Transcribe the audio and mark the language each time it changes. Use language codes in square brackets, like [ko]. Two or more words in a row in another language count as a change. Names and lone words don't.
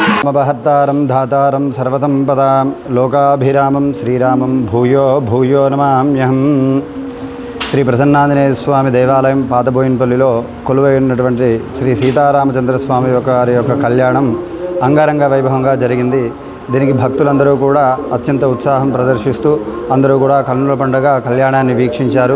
[sa] धर्मपहर्तारं धातारं सर्वसंपदां लोकाभिरामं श्रीरामं भूयो भूयो नमाम्यहम् [te] శ్రీ ప్రసన్నాంజనేయ స్వామి దేవాలయం పాతబోయినపల్లిలో కొలువై ఉన్నటువంటి శ్రీ సీతారామచంద్ర స్వామి వారి యొక్క కళ్యాణం అంగరంగ వైభవంగా జరిగింది. దీనికి భక్తులందరూ కూడా అత్యంత ఉత్సాహం ప్రదర్శిస్తూ అందరూ కూడా కన్నుల పండుగ కళ్యాణాన్ని వీక్షించారు.